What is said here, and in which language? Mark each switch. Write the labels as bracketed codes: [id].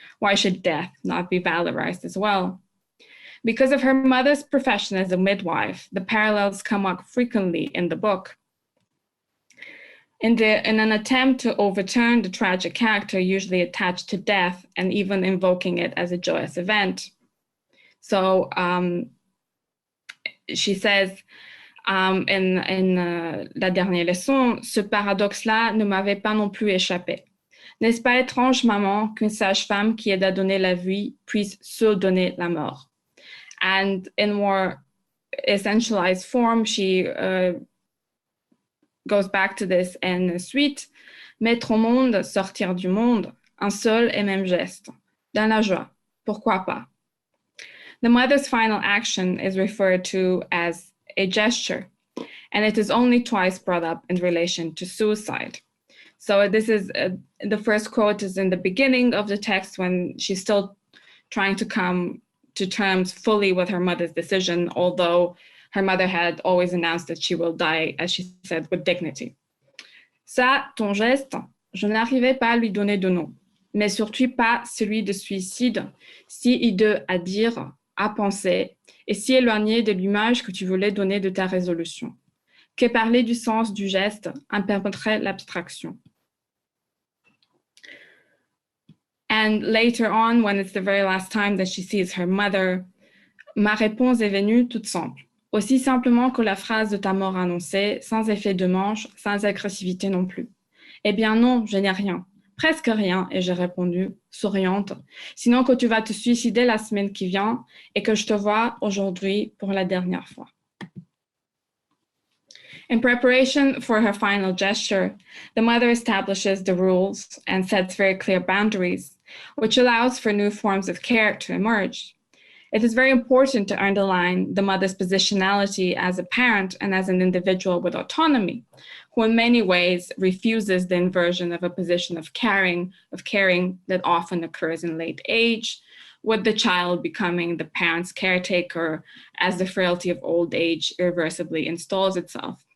[en] Why should death not be valorized as well? Because of her mother's profession as a midwife, the parallels come up frequently in the book. In an attempt to overturn the tragic character usually attached to death and even invoking it as a joyous event. So she says in [fr] la dernière leçon, ce paradoxe-là ne m'avait pas non plus échappé. N'est-ce pas étrange, maman, qu'une sage-femme qui aide à donner la vie puisse se donner la mort? [en] And in more essentialized form, she goes back to this in suite. [fr] Mettre au monde, sortir du monde, un seul et même geste. Dans la joie, pourquoi pas? [en] The mother's final action is referred to as a gesture, and it is only twice brought up in relation to suicide. So this is, the first quote is in the beginning of the text when she's still trying to come to terms fully with her mother's decision, although her mother had always announced that she will die, as she said, with dignity. [fr] Ça, ton geste, je n'arrivais pas à lui donner de nom, mais surtout pas celui de suicide, si hideux à dire, à penser, et si éloigné de l'image que tu voulais donner de ta résolution. Que parler du sens du geste en permettrait l'abstraction. [en] And later on, when it's the very last time that she sees her mother, [fr] ma réponse est venue toute simple. Aussi simplement que la phrase de ta mort annoncée, sans effet de manche, sans agressivité non plus. Eh bien non, je n'ai rien, presque rien, et j'ai répondu, souriante, sinon que tu vas te suicider la semaine qui vient et que je te vois aujourd'hui pour la dernière fois. [en] In preparation for her final gesture, the mother establishes the rules and sets very clear boundaries, which allows for new forms of care to emerge. It is very important to underline the mother's positionality as a parent and as an individual with autonomy, who in many ways refuses the inversion of a position of caring that often occurs in late age, with the child becoming the parent's caretaker as the frailty of old age irreversibly installs itself.